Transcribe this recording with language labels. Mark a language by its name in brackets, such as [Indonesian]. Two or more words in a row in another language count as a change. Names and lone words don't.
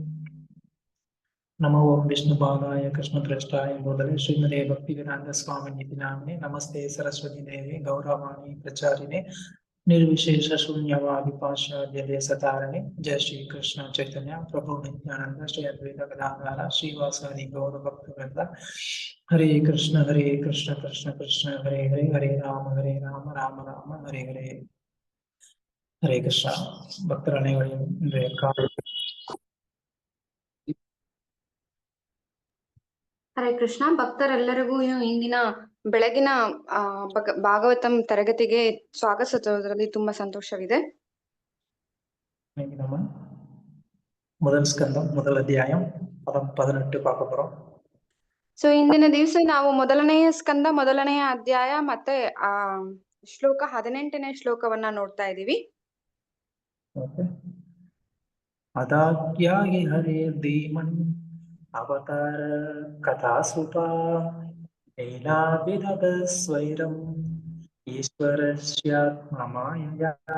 [Sanskrit] नमो विष्णुपादाय कृष्णप्रेष्ठाय भूतले श्रीमते भक्तिवेदांत स्वामिनिति नामिने नमस्ते सरस्वती देवे गौरवाणी प्रचारिणे निर्विशेष शून्यवादी पाश्चात्य सतारणे। जय श्री कृष्ण चैतन्य प्रभु नित्यानंद श्री अद्वैत गदाधर श्रीवासादि गौर भक्तवृंद। हरे कृष्ण कृष्ण कृष्ण हरे हरे, हरे राम राम राम हरे हरे। हरे कृष्ण भक्तरणे [Kannada] ಹರೇ ಕೃಷ್ಣ. ಭಕ್ತರೆಲ್ಲರಿಗೂ ಇಂದಿನ ಬೆಳಗಿನ ಭಾಗವತಂ ತರಗತಿಗೆ ಸ್ವಾಗತಿಸುವುದರಲ್ಲಿ ತುಂಬಾ ಸಂತೋಷವಿದೆ. ಮೊದಲ ಸ್ಕಂದ ಮೊದಲ ಅಧ್ಯಾಯ 18 [Tamil] பார்க்க போறோம். [Kannada] ಸೊ ಇಂದಿನ ದಿವಸ ನಾವು ಮೊದಲನೆಯ ಸ್ಕಂದ ಮೊದಲನೆಯ ಅಧ್ಯಾಯ ಮತ್ತೆ ಶ್ಲೋಕ 18ನೇ ಶ್ಲೋಕವನ್ನ ನೋಡ್ತಾ ಇದೀವಿ. [Sanskrit] ಅದಾಗ್ಯಾಗಿ ಹರೇ ಧೀಮನ್ ಅವತಾರ ಕಥಾ ಸುಪಾ ಲೀಲಾ ವಿಧದ ಸ್ವೈರಂ ಈಶ್ವರಸ್ಯಾತ್ಮಮಾಯಯಾ.